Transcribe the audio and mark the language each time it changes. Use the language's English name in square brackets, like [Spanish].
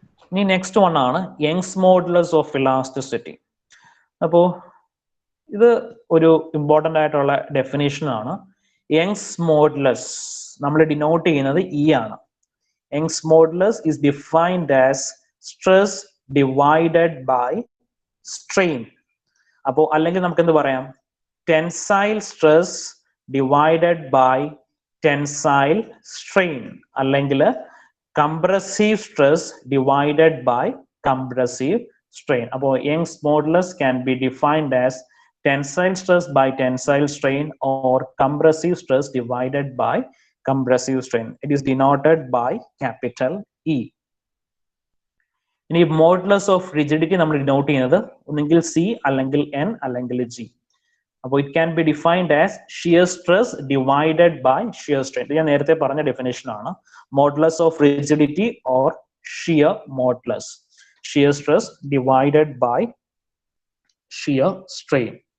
[Malayalam] ഇനി next one ആണ് Young's modulus of elasticity. അപ്പോ ഇത് ഒരു ഇമ്പോർട്ടൻ്റ് ആയിട്ടുള്ള ഡെഫിനേഷൻ ആണ്. യങ്സ് മോഡുലസ് നമ്മൾ ഡിനോട്ട് ചെയ്യുന്നത് ഇ ആണ്. [English] Young's modulus is defined as stress divided by strain. [Malayalam] അപ്പോൾ അല്ലെങ്കിൽ നമുക്ക് എന്ത് പറയാം? Tensile stress divided by tensile strain, അല്ലെങ്കിൽ compressive stress divided by compressive [English] strain. അപ്പോൾ Young's modulus can be defined as tensile stress by tensile strain or compressive stress divided by compressive strain. It is denoted by capital E. [Malayalam] ഇനി modulus of rigidity നമ്മൾ denote ചെയ്യുന്നത് ഒന്നെങ്കിൽ C അല്ലെങ്കിൽ N അല്ലെങ്കിൽ G. [English] അപ്പോൾ it can be defined as shear stress divided by shear strain. [Malayalam] ഇത് ഞാൻ നേരത്തെ പറഞ്ഞ ഡെഫിനേഷൻ ആണ്. Modulus of rigidity or shear modulus, shear stress divided by shear strain.